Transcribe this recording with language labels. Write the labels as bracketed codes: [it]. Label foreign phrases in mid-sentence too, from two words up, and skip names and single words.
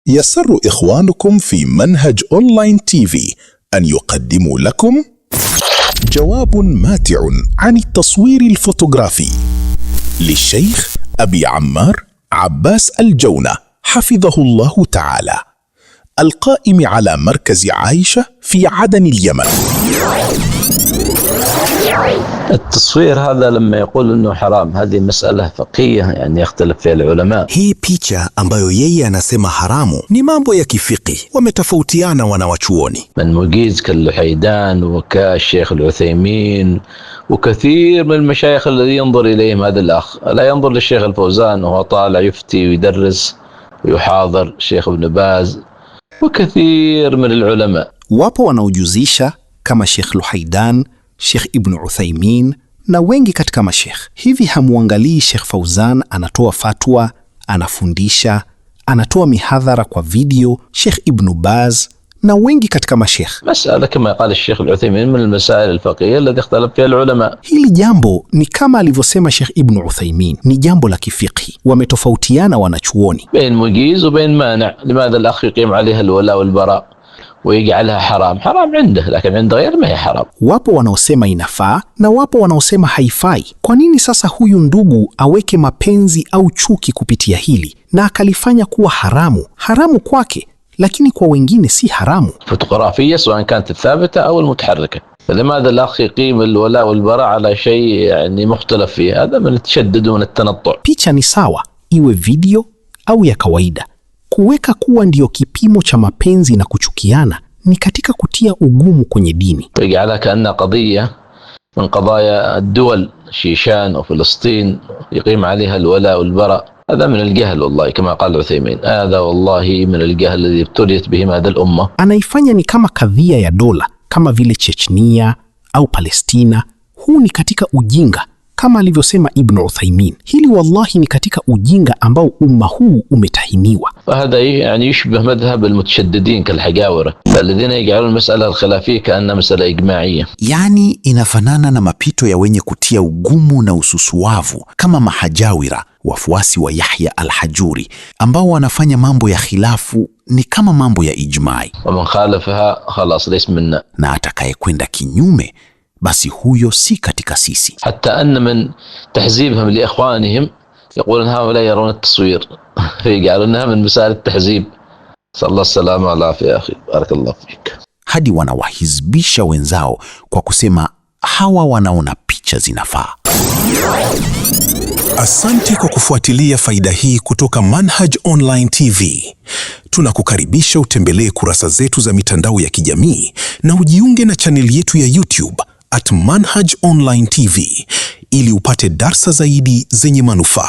[ar] يسر إخوانكم في منهج أونلاين تيفي أن يقدموا لكم جواب ماتع عن التصوير الفوتوغرافي للشيخ أبي عمار عباس الجونة حفظه الله تعالى، القائم على مركز عائشة في عدن اليمن. التصوير هذا لما يقول انه حرام، هذه مسألة فقهية يعني يختلف فيها العلماء. [sw] Hii picha ambayo yeye anasema haramu ni mambo ya kifiki, wametofautiana wanawachuoni. [ar] من مجيز كاللحيدان وكالشيخ العثيمين وكثير من المشايخ الذي ينظر إليهم هذا الأخ، لا ينظر للشيخ الفوزان وهو طالع يفتي ويدرس ويحاضر، الشيخ ابن باز وكثير من العلماء. [sw] Wapo wanaojuzisha kama Sheikh Luhaidan, Sheikh Ibn Uthaymin na wengi katika mashekh. Hivi hamuangalii Sheikh Fauzan anatoa fatwa, anafundisha, anatoa mihadhara kwa video, Sheikh Ibn Baz na wengi katika mashekh. [ar] مسألة كما قال الشيخ العثيمين من المسائل الفقهية التي اختلف فيها العلماء. [sw] Hili jambo ni kama alivyosema Sheikh Ibn Uthaymin, ni jambo la kifiqhi, wametofautiana wanachuoni. [ar] بين مجيز وبين مانع. لماذا الأخ يقيم عليها الولاء والبراء ويجعلها حرام؟ حرام عنده لكن عند غيره ما هي حرام. [sw] Wapo wanaosema inafaa na wapo wanaosema haifai. Kwa nini sasa huyu ndugu aweke mapenzi au chuki kupitia hili na akalifanya kuwa haramu? Haramu kwake, lakini kwa wengine si haramu. [ar] فوتوغرافية سواء كانت الثابتة أو المتحركة، فلماذا الأخ يقيم الولاء والبراء على شيء يعني مختلف فيه؟ هذا من التشدد ومن التنطع. [sw] Picha ni sawa, iwe video au ya kawaida. Kuweka kuwa ndiyo kipimo cha mapenzi na kuchukiana ni katika kutia ugumu kwenye dini. [ar] ويجعلها كأنها قضية من قضايا الدول، شيشان وفلسطين، يقيم عليها الولاء والبراء. هذا من الجهل والله كما قال العثيمين، هذا والله من الجهل الذي ابتليت به هذه الأمة. [sw] Anaifanya ni kama kadhia ya dola, kama vile Chechnia au Palestina. Huu ni katika ujinga kama alivyosema Ibn Uthaymin. Hili wallahi ni katika ujinga ambao umma huu umetahiniwa. [ar] فهذا يعني يشبه مذهب المتشددين كالحجاورة الذين يجعلون المسألة الخلافية كأنها مسألة إجماعية. [sw] Yani inafanana na mapito ya wenye kutia ugumu na ususuavu kama mahajawira, wafuasi wa Yahya al-Hajuri, ambao wanafanya mambo ya khilafu ni kama mambo ya ijmai. [ar] ومن خالفها خلاص ليس منا. [sw] Na atakayekwenda kinyume basi huyo si katika sisi. [ar] حتى أن من تحزيبهم لإخوانهم يقولون هؤلاء يرون التصوير فيجعلونها من مسائل التحزيب. صلى الله السلامة والعافية يا أخي، بارك الله فيك. [sw] Hadi wanawahizbisha wenzao kwa kusema hawa wanaona picha zinafaa. Asante kwa kufuatilia faida hii kutoka Manhaj Online TV. Tunakukaribisha utembelee kurasa zetu za mitandao ya kijamii na ujiunge na chaneli yetu ya YouTube @Manhaj Online TV ili upate darsa zaidi zenye manufaa.